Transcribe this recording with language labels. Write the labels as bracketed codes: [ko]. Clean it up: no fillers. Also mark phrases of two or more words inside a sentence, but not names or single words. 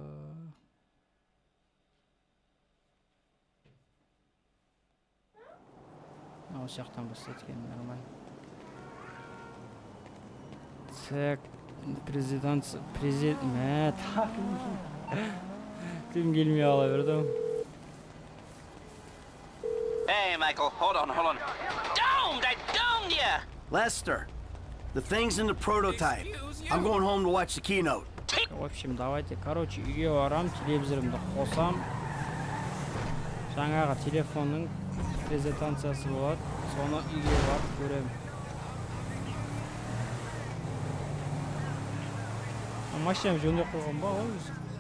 [kk] Осы жақтан бастайды екен, нормально. [ru] Так, президент... [kk] Мә, Кім келмей ала берді. [en] Hey, Michael, hold on. Domed! I domed ya! Lester, the thing's in the prototype. I'm going home to watch the keynote. [ru] В общем, давайте, [kk] короче, үйге барам, телевизорымды қосам. Жаңағы телефонның презентациясы болады. Соны үйге барып көрем. Машинам жөндеп қойған ба ғой өзі?